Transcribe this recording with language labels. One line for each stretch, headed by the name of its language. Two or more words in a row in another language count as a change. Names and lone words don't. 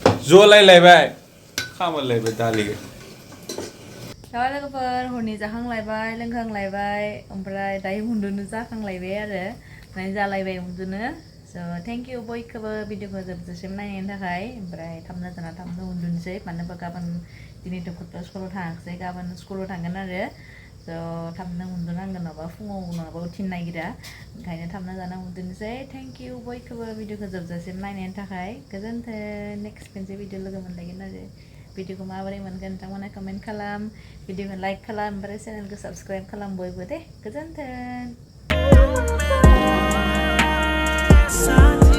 Bodo: जलायलायबाय खामायलायबाय दालि Dawa logofer hurni जाखांलायबाय लोंखांलायबाय ओमफ्राय दायो उन्दुनो जाखांलायबाय आरो माने जालायबाय उन्दुनो
English: so thank you
Bodo: बयखौबो भिडिअखौ जोबजासिम नायनायनि थाखाय ओमफ्राय थाबनो जाना थाबनो उन्दुनोसै मानो होनबा गाबोन दिनैथ' गथ'आ स्कुलाव थाङाखिसै गाबोन स्कुलाव थांगोन आरो so थाबनो उन्दुनांगोन नङाबा फुङाव नङाबा उथिनो नागिरा ओंखायनो थाबनो जाना उन्दुनोसै
English: thank you
Bodo: बयखौबो भिडिअखौ जोबजासिम नायनायनि थाखाय गोजोन्थों नेक्स्ट मोनसे भिडिअ लोगो मोनलायगोन आरो भिडिअखौ माबोरै मोनगोन नोंथांमोना कमेन्ट खालाम भिडिअखौ लाइक खालाम ओमफ्राय चेनेलखौ साबस्क्राइब खालाम बयबो दे गोजोन्थों